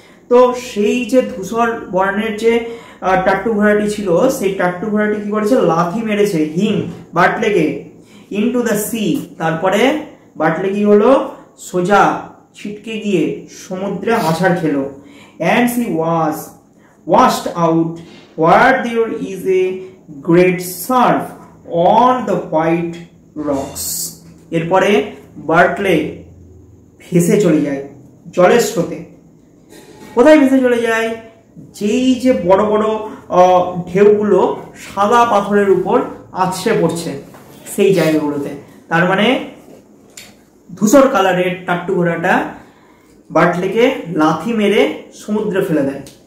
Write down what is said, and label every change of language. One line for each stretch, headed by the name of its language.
Bangla: তো সেই যে ধূসর বর্ণের যে টাট্টু ঘোড়াটি ছিল, সেই টাট্টু ঘোড়াটি কি করেছে, লাথি মেরেছে হিম বার্টলেকে
English: into the sea,
Bangla: তারপরে বার্টলে কি হলো, সোজা ছিটকে গিয়ে সমুদ্রে আছাড় খেলো।
English: And she was washed out where there is a great surf on the white rocks.
Bangla: এরপরে বার্টলে ভেসে চলে যায় জলের স্রোতে। কোথায় ভেসে চলে যায়, যেই যে বড় বড় ঢেউগুলো সাদা পাথরের উপর আছড়ে পড়ছে সেই জায়গাগুলোতে। তার মানে ধূসর কালারের টাট্টু ঘোড়াটা বার্টলেকে লাথি মেরে সমুদ্রে ফেলে দেয়।